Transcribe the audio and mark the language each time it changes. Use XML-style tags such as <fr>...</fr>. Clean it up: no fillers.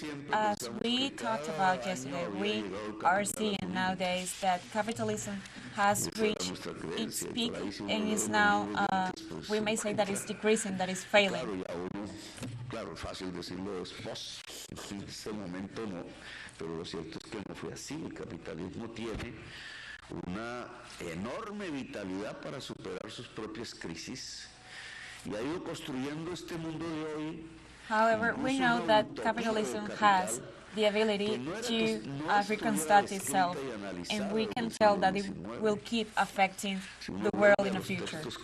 <en>As we talked about yesterday, we are seeing nowadays that capitalism has reached its peak and is now, we may say that it's decreasing, that it's failing.</en> <es>Claro, fácil decirlo después, en ese momento no, pero lo cierto es que no fue así. El capitalismo tiene una enorme vitalidad para superar sus propias crisis y ha ido construyendo este mundo de hoy.</es> <en>However, we know that capitalism has the ability to reconstruct itself, and we can tell that it will keep affecting the world in the future.</en>